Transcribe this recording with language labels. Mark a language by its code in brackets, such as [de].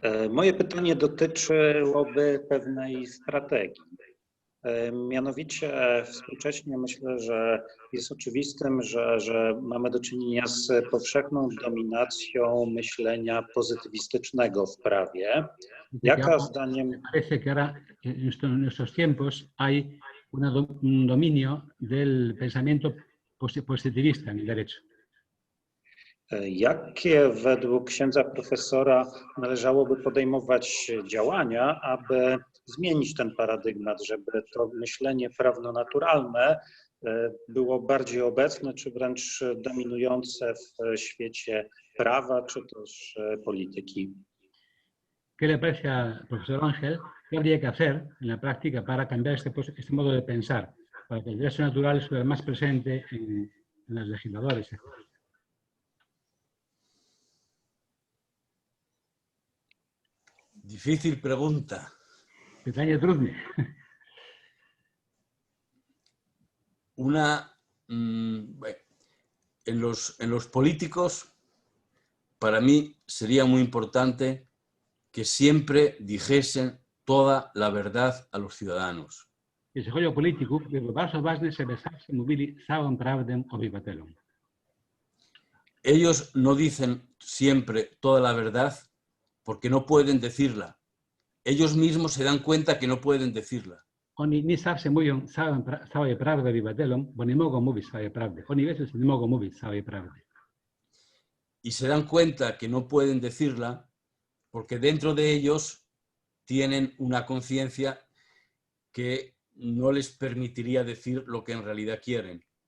[pl] Moje pytanie dotyczyłoby pewnej strategii. Mianowicie współcześnie myślę, że jest oczywistym, że mamy do czynienia z powszechną dominacją myślenia pozytywistycznego w prawie. Jaka zdaniem... [es] Parece que ahora en nuestros tiempos hay un dominio del pensamiento positivista en el derecho. [pl] Jakie według księdza profesora należałoby podejmować działania, aby zmienić ten paradygmat, żeby to myślenie prawno-naturalne było bardziej obecne, czy wręcz dominujące w świecie prawa, czy też polityki? [es] ¿Qué le parece al profesor Ángel? ¿Qué habría que hacer en la práctica para cambiar este modo de pensar, para que el derecho natural estuviera más presente en los legisladores? Difícil pregunta. [pl] Pytanie trudne. [es] En los políticos, para mí sería muy importante que siempre dijesen toda la verdad a los ciudadanos. [pl] Jeśli chodzi o polityków, bardzo ważne, żeby zawsze mówili całą prawdę obywatelom. [es] Ellos no dicen siempre toda la verdad porque no pueden decirla. Ellos mismos se dan cuenta que no pueden decirla. [pl] Oni nie zawsze mówią całej prawdy obywatelom, bo nie mogą mówić całej prawdy. Oni wiedzą, że nie mogą mówić całej prawdy. [es] Y se dan cuenta que no pueden decirla porque dentro de ellos tienen una conciencia que no les permitiría decir lo que en realidad quieren.